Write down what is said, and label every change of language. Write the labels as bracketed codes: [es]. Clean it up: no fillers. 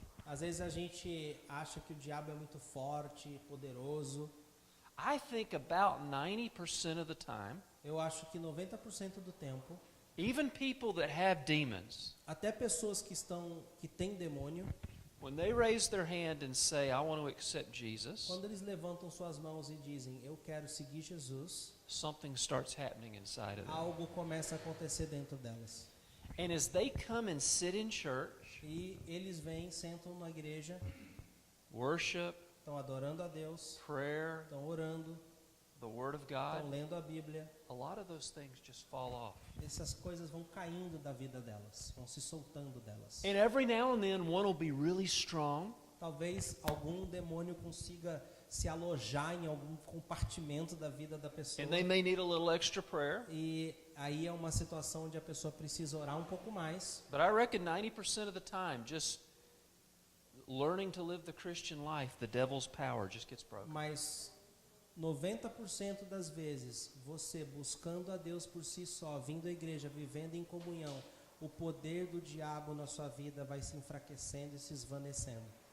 [pt] Às vezes a gente acha que o diabo é muito forte, poderoso. [en] I think about 90% of the time, [pt] Eu acho que 90% do tempo, [en] even people that have demons, [pt] até pessoas que têm demônio, [en] when they raise their hand and say, I want to accept Jesus, [pt] quando eles levantam suas mãos e dizem, eu quero seguir Jesus, [en] something starts happening inside of them. [pt] algo começa a acontecer dentro delas. [en] And as they come and sit in church, [pt] E eles vêm, sentam na igreja, [en] worship, [pt] estão adorando a Deus, [en] prayer, [pt] estão orando, [en] the Word of [pt] estão [en] God, [pt] lendo a Bíblia. [en] a lot of those things just fall off. [pt] Essas coisas vão caindo da vida delas, vão se soltando delas. [en] And every now and then one will be really strong, [pt] Talvez algum demônio consiga se alojar em algum compartimento da vida da pessoa. [en] and they may need a little extra prayer. [pt] E aí é uma situação onde a pessoa precisa orar um pouco mais. [en] But I reckon 90% of the time, just learning to live the Christian life, the devil's power just gets broken. [pt] Mas 90% das vezes, você buscando a Deus por si só, vindo à igreja, vivendo em comunhão, o poder do diabo na sua vida vai se enfraquecendo e se esvanecendo.